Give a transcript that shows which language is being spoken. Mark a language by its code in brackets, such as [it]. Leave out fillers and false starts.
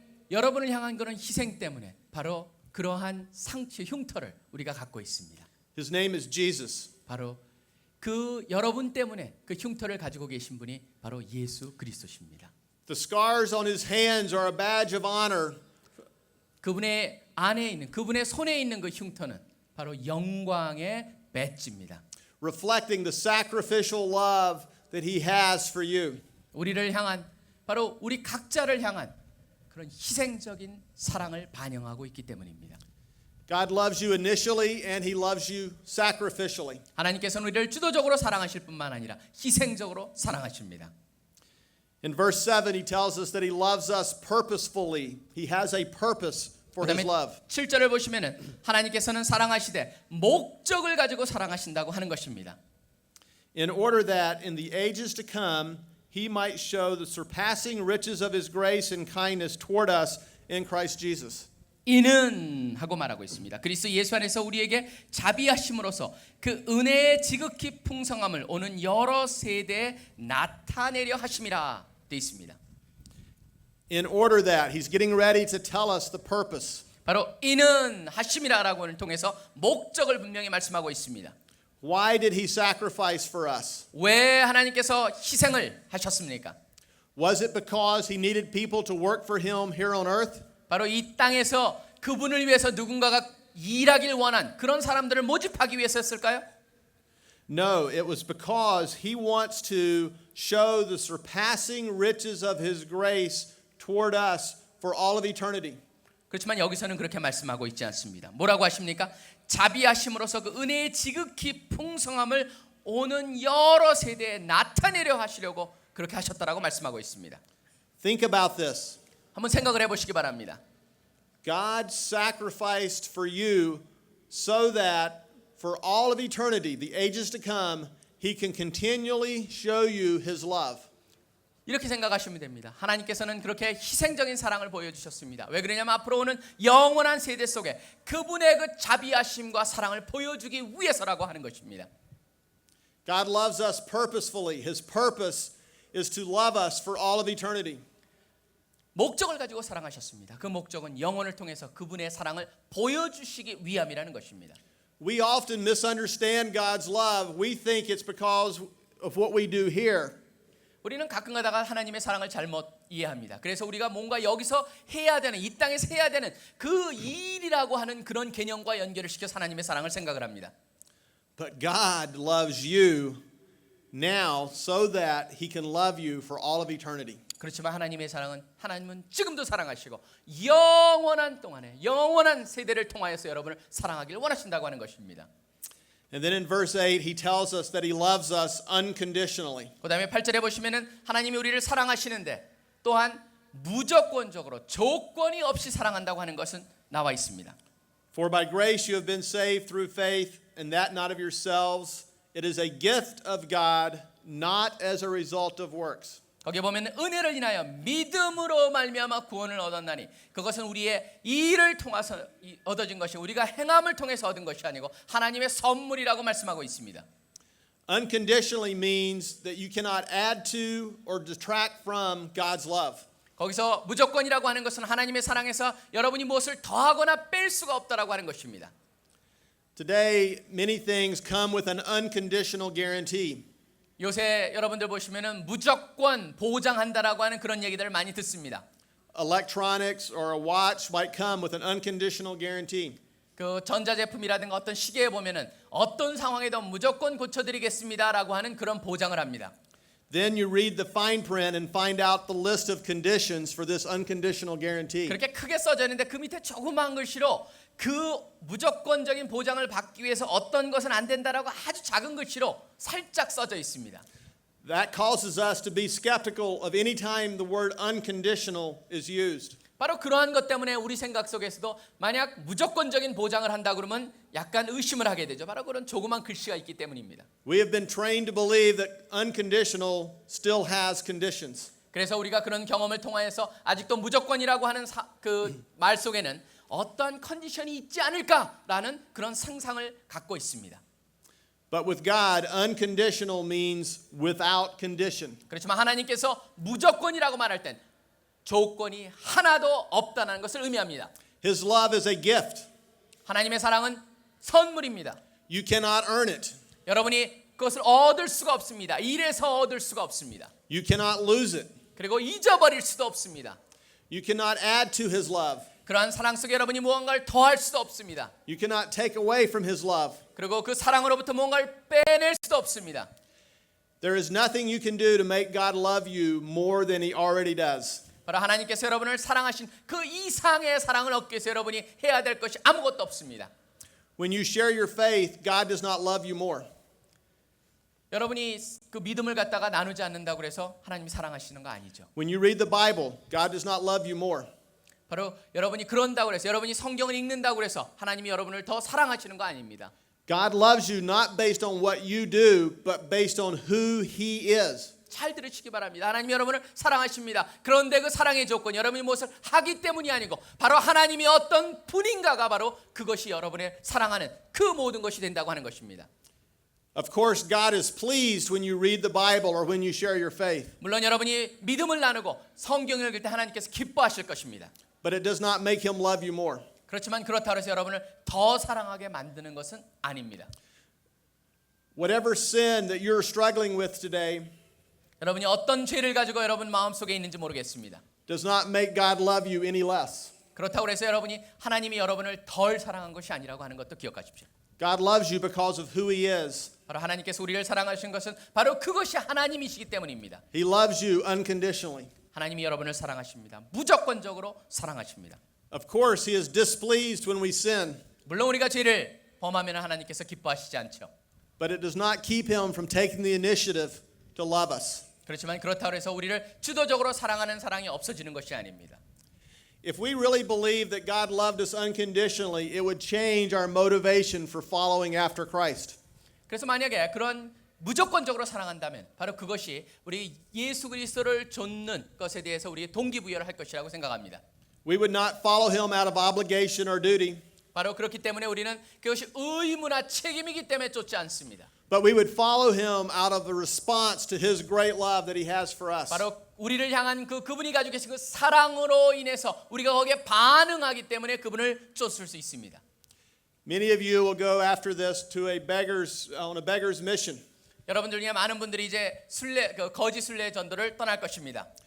[ko] 여러분을 향한 그런 희생 때문에 바로 그러한 상처 흉터를 우리가 갖고 있습니다. [en] His name is Jesus. [ko] 바로 그 여러분 때문에 그 흉터를 가지고 계신 분이 바로 예수 그리스도십니다. [en] The scars on his hands are a badge of honor. [ko] 그분의 안에 있는 그분의 손에 있는 그 흉터는 바로 영광의 배지입니다. [en] Reflecting the sacrificial love that he has for you. [ko] 우리를 향한 바로 우리 각자를 향한 그런 희생적인 사랑을 반영하고 있기 때문입니다. [en] God loves you initially and he loves you sacrificially. [ko] 하나님께서는 우리를 주도적으로 사랑하실 뿐만 아니라 희생적으로 사랑하십니다. [en] In verse 7 he tells us that he loves us purposefully. He has a purpose for his [ko] 그다음에 [en] love. [ko] 7절을 보시면은 하나님께서는 사랑하시되 목적을 가지고 사랑하신다고 하는 것입니다. [en] In order that in the ages to come he might show the surpassing riches of his grace and kindness toward us in Christ Jesus. [ko] 이는 하고 말하고 있습니다. 그리스도 예수 안에서 우리에게 자비하심으로써 그 은혜의 지극히 풍성함을 오는 여러 세대에 나타내려 하심이라 되어 있습니다. [en] In order that he's getting ready to tell us the purpose. [ko] 바로 이는 하심이라라고를 통해서 목적을 분명히 말씀하고 있습니다. [en] Why did he sacrifice for us? [ko] 왜 하나님께서 희생을 하셨습니까? [en] Was it because he needed people to work for him here on earth? [ko] 바로 이 땅에서 그분을 위해서 누군가가 일하길 원한 그런 사람들을 모집하기 위해서였을까요? [en] No, it was because he wants to show the surpassing riches of his grace toward us for all of eternity. [ko] 그렇지만 여기서는 그렇게 말씀하고 있지 않습니다. 뭐라고 하십니까? 자비하심으로써 그 은혜의 지극히 풍성함을 오는 여러 세대에 나타내려 하시려고 그렇게 하셨다라고 말씀하고 있습니다. [en] Think about this. [ko] 한번 생각을 해보시기 바랍니다. [en] God sacrificed for you so that for all of eternity, the ages to come, he can continually show you his love. [ko] 이렇게 생각하시면 됩니다. 하나님께서는 그렇게 희생적인 사랑을 보여주셨습니다. 왜 그러냐면 앞으로 오는 영원한 세대 속에 그분의 그 자비하심과 사랑을 보여주기 위해서라고 하는 것입니다. [en] God loves us purposefully. His purpose is to love us for all of eternity. [ko] 목적을 가지고 사랑하셨습니다. 그 목적은 영혼을 통해서 그분의 사랑을 보여주시기 위함이라는 것입니다. [en] We often misunderstand God's love. We think it's because of what we do here. [ko] 우리는 가끔 가다가 하나님의 사랑을 잘못 이해합니다. 그래서 우리가 뭔가 여기서 해야 되는 이 땅에서 해야 되는 그 일이라고 하는 그런 개념과 연결을 시켜서 하나님의 사랑을 생각을 합니다. [en] But God loves you now so that he can love you for all of eternity. [ko] 그렇지만 하나님의 사랑은 하나님은 지금도 사랑하시고 영원한 동안에 영원한 세대를 통하여서 여러분을 사랑하기를 원하신다고 하는 것입니다. [en] And then in verse 8, he tells us that he loves us unconditionally. [ko] 그다음에 8절에 보시면은 하나님이 우리를 사랑하시는데 또한 무조건적으로 조건이 없이 사랑한다고 하는 것은 나와 있습니다. [en] For by grace you have been saved through faith, and that not of yourselves. It is a gift of God, not as a result of works. [ko] 거기에 보면 은혜를 인하여 믿음으로 말미암아 구원을 얻었나니 그것은 우리의 일을 통해서 얻어진 것이 우리가 행함을 통해서 얻은 것이 아니고 하나님의 선물이라고 말씀하고 있습니다. [en] Unconditionally means that you cannot add to or detract from God's love. [ko] 거기서 무조건이라고 하는 것은 하나님의 사랑에서 여러분이 무엇을 더하거나 뺄 수가 없다라고 하는 것입니다. [en] Today, many things come with an unconditional guarantee. [ko] 요새 여러분들 보시면은 무조건 보장한다라고 하는 그런 얘기들을 많이 듣습니다. [en] Electronics or a watch might come with an unconditional guarantee. [ko] 그 전자제품이라든가 어떤 시계에 보면은 어떤 상황에도 무조건 고쳐드리겠습니다라고 하는 그런 보장을 합니다. [en] Then you read the fine print and find out the list of conditions for this unconditional guarantee. [ko] 그렇게 크게 써져 있는데 그 밑에 조그마한 글씨로 그 무조건적인 보장을 받기 위해서 어떤 것은 안 된다라고 아주 작은 글씨로 살짝 써져 있습니다. [en] That causes us to be skeptical of any time the word unconditional is used. [ko] 바로 그러한 것 때문에 우리 생각 속에서도 만약 무조건적인 보장을 한다 그러면 약간 의심을 하게 되죠. 바로 그런 조그만 글씨가 있기 때문입니다. [en] We have been trained to believe that unconditional still has conditions. [ko] 그래서 우리가 그런 경험을 통하여서 아직도 무조건이라고 하는 그 말 속에는 어떠한 컨디션이 있지 않을까라는 그런 상상을 갖고 있습니다. [en] But with God, unconditional means without condition. [ko] 그렇지만 하나님께서 무조건이라고 말할 땐 조건이 하나도 없다는 것을 의미합니다. [en] His love is a gift. [ko] 하나님의 사랑은 선물입니다. [en] You cannot earn it. [ko] 여러분이 그것을 얻을 수가 없습니다. 일해서 얻을 수가 없습니다. [en] You cannot lose it. [ko] 그리고 잊어버릴 수도 없습니다. [en] You cannot add to his love. [ko] 그러한 사랑 속에 여러분이 무언가를 더할 수도 없습니다. [en] You cannot take away from his love. [ko] 그리고 그 사랑으로부터 무언가를 빼낼 수도 없습니다. [en] There is nothing you can do to make God love you more than he already does. [ko] 바로 하나님께서 여러분을 사랑하신 그 이상의 사랑을 얻기 위해서 여러분이 해야 될 것이 아무것도 없습니다. [en] When you share your faith, God does not love you more. [ko] 여러분이 그 믿음을 갖다가 나누지 않는다고 해서 하나님이 사랑하시는 거 아니죠. [en] When you read the Bible, God does not love you more. [ko] 바로 여러분이 그런다고 해서 여러분이 성경을 읽는다고 해서 하나님이 여러분을 더 사랑하시는 거 아닙니다. [en] God loves you not based on what you do, but based on who he is. [ko] 잘 들으시기 바랍니다. 하나님이 여러분을 사랑하십니다. 그런데 그 사랑의 조건 여러분이 무엇을 하기 때문이 아니고 바로 하나님이 어떤 분인가가 바로 그것이 여러분의 사랑하는 그 모든 것이 된다고 하는 것입니다. [en] Of course, God is pleased when you read the Bible or when you share your faith, [ko] 물론 여러분이 믿음을 나누고 성경을 읽을 때 하나님께서 기뻐하실 것입니다. [en] but it does not make him love you more. [ko] 그렇지만 그렇다고 해서 여러분을 더 사랑하게 만드는 것은 아닙니다. [en] Whatever sin that you're struggling with today [ko] 여러분이 어떤 죄를 가지고 여러분 마음속에 있는지 모르겠습니다. [en] does not make God love you any less. [ko] 그렇다고 해서 여러분이 하나님이 여러분을 덜 사랑한 것이 아니라고 하는 것도 기억하십시오. [en] God loves you because of who he is. [ko] 바로 하나님께서 우리를 사랑하신 것은 바로 그것이 하나님이시기 때문입니다. [en] He loves you unconditionally. [ko] 하나님이 여러분을 사랑하십니다. 무조건적으로 사랑하십니다. [en] Of course, he is displeased when we sin, [ko] 물론 우리가 죄를 범하면 하나님께서 기뻐하시지 않죠. [en] but it does not keep him from taking the initiative to love us. [ko] 그렇지만 그렇다고 해서 우리를 주도적으로 사랑하는 사랑이 없어지는 것이 아닙니다. [en] If we really believe that God loved us unconditionally, it would change our motivation for following after Christ. [ko] 그래서 만약에 그런 무조건적으로 사랑한다면 바로 그것이 우리 예수 그리스도를 좇는 것에 대해서 우리의 동기부여를 할 것이라고 생각합니다. [en] We would not follow him out of obligation or duty, [ko] 바로 그렇기 때문에 우리는 그것이 의무나 책임이기 때문에 쫓지 않습니다. [en] but we would follow him out of a response to his great love that he has for us. [ko] 바로 우리를 향한 그분이 가지고 계신 그 사랑으로 인해서 우리가 거기에 반응하기 때문에 그분을 쫓을 수 있습니다. [en] Many of you will go after this to on a beggar's mission. [ko] 여러분들 중에 많은 분들이 이제 거짓 순례 전도를 떠날 것입니다.